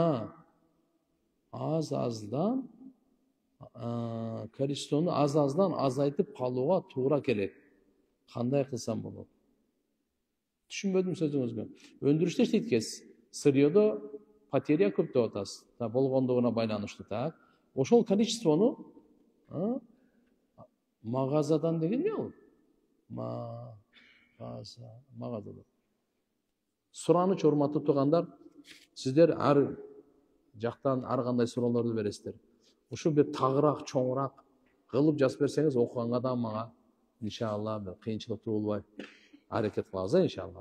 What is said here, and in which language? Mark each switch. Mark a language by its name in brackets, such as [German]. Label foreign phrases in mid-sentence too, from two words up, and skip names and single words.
[Kyrgyz] Аз-аздан количествону аз-аздан азайтып калууга туура келет. Кандай кылсам болот? Түшүнбөдүм сөзүңүзгө. Өндүрүштө иштейт экенсиз. Сырьёдо потеря көп деп атасыз болгондугуна байланыштуу. Так ошол количествону мағазадан деген не ол? Мағазадан. Сураныч урматтуу туугандар, сиздер ар жактан ар кандай суроолорду бересиздер. Ушу бир тагыраак, чоңураак кылып жазып берсеңиз окуганга да мага иншалла бир кыйынчылык туулбай аракет кылабыз, иншалла.